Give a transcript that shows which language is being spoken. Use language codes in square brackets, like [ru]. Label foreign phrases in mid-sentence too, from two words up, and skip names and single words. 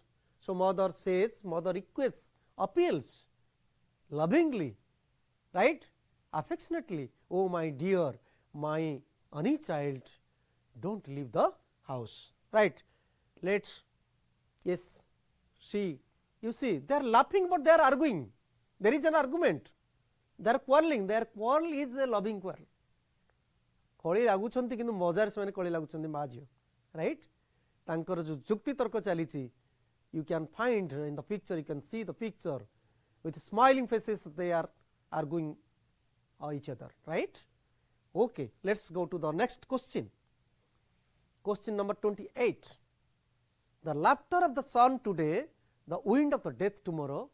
[en] So, mother says, mother requests, appeals lovingly, right, affectionately, oh my dear, my honey child, do not leave the house, right. Let us, yes, see, you see they are laughing, but they are arguing, there is an argument, they are quarreling, their quarrel is a loving quarrel. [or] କଳି ଲାଗୁଛନ୍ତି କିନ୍ତୁ ମଜାରେ ସେମାନେ କଳି ଲାଗୁଛନ୍ତି ମା ଝିଅ, ରାଇଟ୍. ତାଙ୍କର ଯେଉଁ ଯୁକ୍ତି ତର୍କ ଚାଲିଛି, [en] you can find in the picture, you can see the picture with smiling faces, they are arguing each other, right. Okay, let us go to the next question, question number 28. The laughter of the sun today, the wind of the death tomorrow.